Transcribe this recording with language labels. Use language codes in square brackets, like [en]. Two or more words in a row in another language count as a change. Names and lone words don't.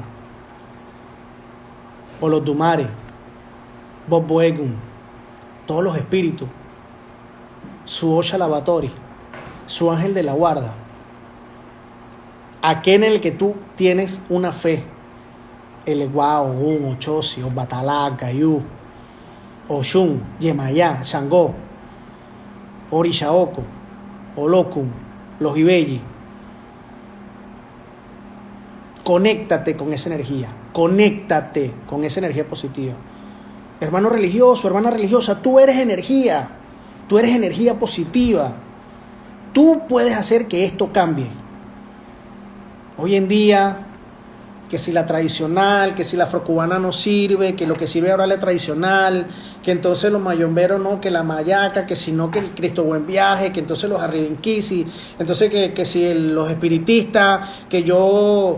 [es] Olodumare, Bob Boegun, todos los espíritus, su Osha Lavatori, su ángel de la guarda, aquel en el que tú tienes una fe, el Eguá, Ogún, Ochosi, Obatalá, Gayú, Oshun, Yemayá, Shangó, Orishaoko, Olokun, los Ibeyi. Conéctate con esa energía, conéctate con esa energía positiva. Hermano religioso, hermana religiosa, tú eres energía positiva. Tú puedes hacer que esto cambie. Hoy en día, que si la tradicional, que si la afrocubana no sirve, que lo que sirve ahora es la tradicional, que entonces los mayomberos no, que la mayaca, que si no, que el Cristo Buen Viaje, que entonces los arribenquisi, entonces que si los espiritistas, que yo...